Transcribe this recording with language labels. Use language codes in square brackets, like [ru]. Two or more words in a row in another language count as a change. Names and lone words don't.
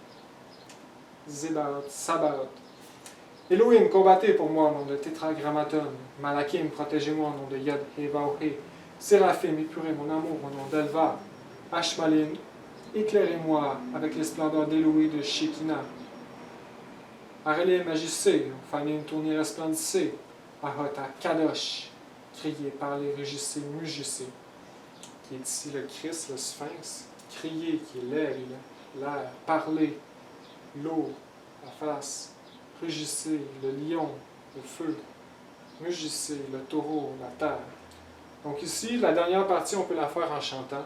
[fr] Sabaoth. Elohim, combattez pour moi au nom de Tétragrammaton. Malakim, protégez-moi au nom de Yod He. Séraphim, épurez mon amour au nom d'Elva. Ashmalim, éclairez-moi avec les splendeurs d'Elohim de Shekinah. Arélé, magicé, Fanim, tournez resplendissez. Ahota, Kadosh, criez, parlez, rugissez, mugissez. Qui est ici le Christ, le Sphinx. Criez, qui est l'air, parlez, l'eau, la face. Rugissez, le lion, le feu. Mugissez, le taureau, la terre. Donc ici, la dernière partie, on peut la faire en chantant.